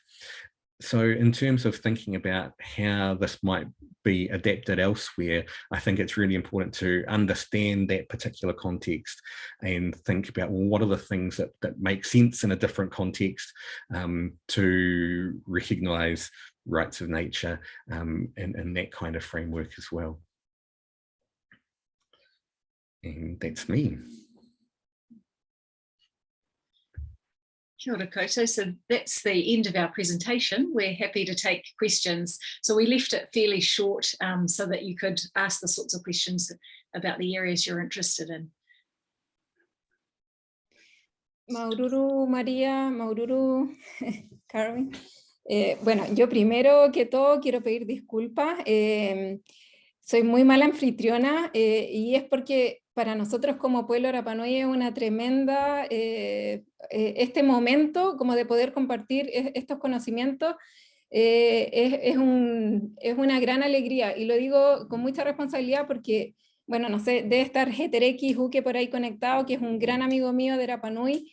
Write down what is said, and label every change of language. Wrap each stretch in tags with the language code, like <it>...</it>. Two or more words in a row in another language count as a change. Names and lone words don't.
<en>So in terms of thinking about how this might be adapted elsewhere, I think it's really important to understand that particular context and think about, well, what are the things that make sense in a different context to recognize rights of nature in that kind of framework as well. And that's me.</en> <mi>Kia ora koutou.</mi> <en>So that's the end of our presentation. We're happy to take questions. So we left it fairly short so that you could ask the sorts of questions about the areas you're interested in.</en> <rap>Maururu, María, Maururu, Carmen.</rap> <es>Bueno, yo primero que todo quiero pedir disculpas. Soy muy mala anfitriona y es porque para nosotros como pueblo Rapa Nui es una tremenda, este momento como de poder compartir estos conocimientos es una gran alegría, y lo digo con mucha responsabilidad porque, bueno, no sé, debe estar Jetereki Juque por ahí conectado, que es un gran amigo mío de Rapa Nui.</es>